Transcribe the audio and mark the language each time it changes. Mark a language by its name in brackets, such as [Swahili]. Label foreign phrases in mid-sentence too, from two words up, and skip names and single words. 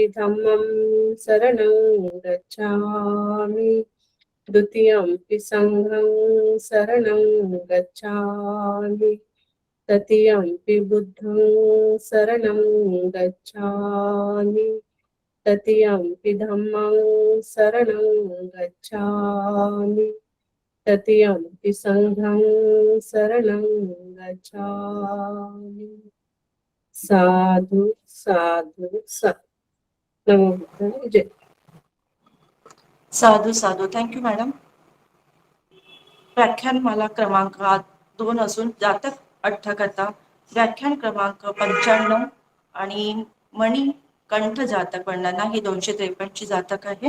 [Pali] धम्मं शरणं गच्छामि, द्वितीयंपि संघं शरणं गच्छामि, तृतीयंपि बुद्धं शरणं गच्छामि, तृतीयंपि धम्मं शरणं गच्छामि, तृतीयंपि संघं शरणं गच्छामि. साधु साधु साधु. नमो बुद्धाय [Marathi] जय. [Pali] साधू साधू. [English] thank you madam. [Marathi] व्याख्यानमाला क्रमांक 2 असून जातक अठ्ठकथा व्याख्यान क्रमांक 95 आणि मणिकंठ जातक वर्णना ही 253 ची जातक आहे.